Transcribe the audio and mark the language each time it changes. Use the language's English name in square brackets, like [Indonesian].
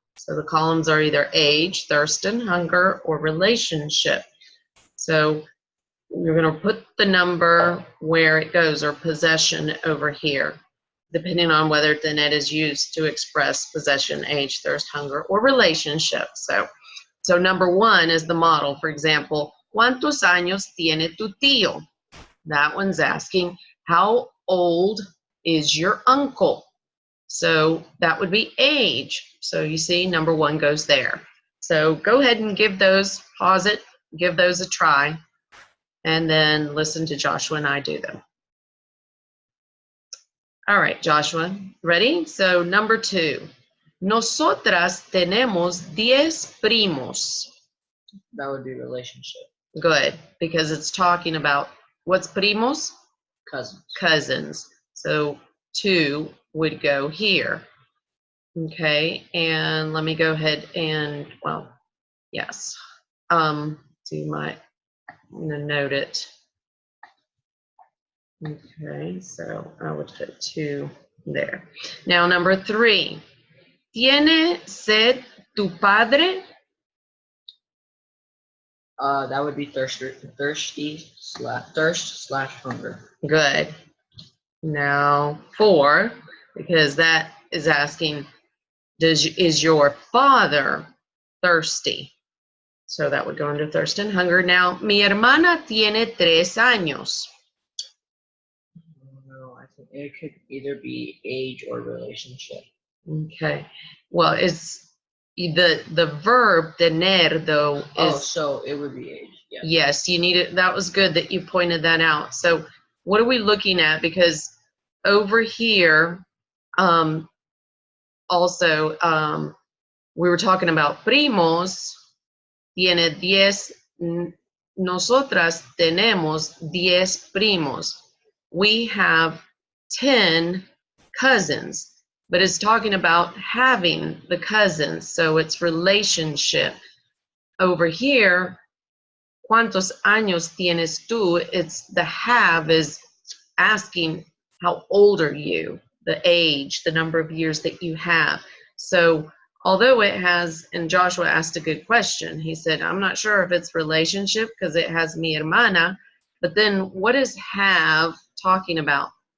[English] So the columns are either age, thirst and hunger, or relationship. So you're going to put the number where it goes, or possession over here, depending on whether tener is used to express possession, age, thirst, hunger, or relationship. So number 1 is the model. For example, [Spanish] ¿cuántos años tiene tu tío? [English] That one's asking, how old is your uncle? So that would be age. So you see, number 1 goes there. So go ahead and give those, pause it, give those a try, and then listen to Joshua and I do them. All right, Joshua, ready? So number 2, [Spanish] nosotras tenemos 10 primos. [English] That would be relationship. Good, because it's talking about what's primos? Cousins. Cousins. So 2 would go here. Okay, and let me go ahead and, well, yes. I'm gonna note it. Okay, so I would put 2 there. Now number 3, [Spanish] ¿tiene sed tu padre? [English] That would be thirst slash hunger. Good. Now 4, because that is asking, is your father thirsty? So that would go under thirst and hunger. [Spanish] Now, mi hermana tiene 3 años. [English] No, I think it could either be age or relationship. Okay. Well, it's the verb tener though is, so it would be age. Yeah. Yes, you need it. That was good that you pointed that out. So what are we looking at? Because over here, also, we were talking about primos. [Spanish] Tiene 10. Nosotras tenemos 10 primos. [English] We have 10 cousins, but it's talking about having the cousins, so it's relationship. Over here, [Spanish] ¿cuántos años tienes tú? [English] It's the have is asking how old are you, the age, the number of years that you have. So although it has, and Joshua asked a good question, he said, I'm not sure if it's relationship because it has mi hermana, but then what is have talking about?